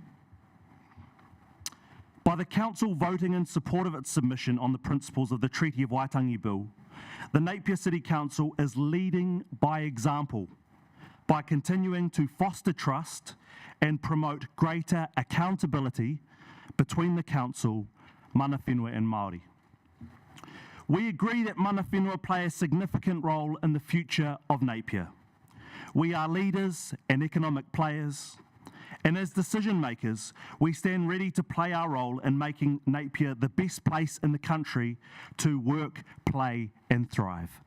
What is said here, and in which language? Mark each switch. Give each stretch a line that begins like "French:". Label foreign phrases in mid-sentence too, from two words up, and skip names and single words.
English: By the Council voting in support of its submission on the principles of the Treaty of Waitangi Bill, the Napier City Council is leading by example by continuing to foster trust and promote greater accountability between the Council,
Māori: mana whenua
English: and Māori. We agree that
Māori: mana whenua
English: play a significant role in the future of Napier. We are leaders and economic players, and as decision makers, we stand ready to play our role in making Napier the best place in the country to work, play and thrive.